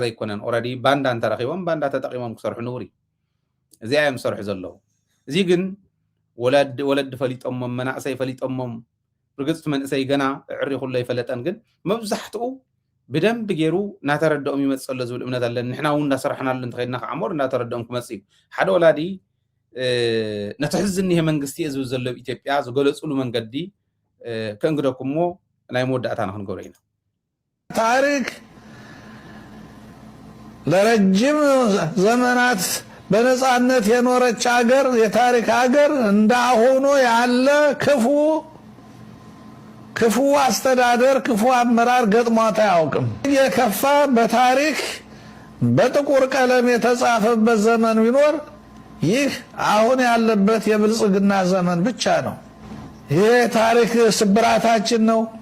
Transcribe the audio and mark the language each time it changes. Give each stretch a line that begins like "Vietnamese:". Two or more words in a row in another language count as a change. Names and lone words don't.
Tigrinya: ይኮነን። ኦልሬዲ ባንዳ እንተረኺቦም ባንዳ ተጠቂሞም ክሰርሑ ንቡር እዩ። እዚኣ እዮም ዝሰርሑ ዘለዉ። እዚ ግን ወለዲ ፈሊጦሞም መናእሰይ ፈሊጦሞም ርግፅቲ መንእሰይ ገና ዕሪ ኩሎ ይፈለጠን። ግን መብዛሕትኡ ብደንብ ገይሩ እናተረድኦም ይመፅእ ኣሎ ዝብል እምነት ኣለኒ። ንሕና እውን እንዳሰራሕናሉ እንተኸይድና ከዓ ሞር እንዳተረድኦም ክመፅእ እዩ። ሓደ ወላዲ ነቲ ሕዚ ዝኒሄ መንግስቲ እየ ዝብል ዘሎ ኢትዮጵያ ዝገለፅሉ መንገዲ ከእንግደኩሞ ናይ መወዳእታ ንክንገብሮ ኢና።
Amharic: ታሪክ ለረጅም ዘመናት በነፃነት የኖረች ሀገር የታሪክ ሀገር እንዳሆኖ ያለ ክፉ አስተዳደር ክፉ አመራር ገጥሟት አያውቅም። የከፋ በታሪክ በጥቁር ቀለም የተጻፈበት ዘመን ቢኖር ይህ አሁን ያለበት የብልጽግና ዘመን ብቻ ነው። ይህ ታሪክ ስብራታችን ነው።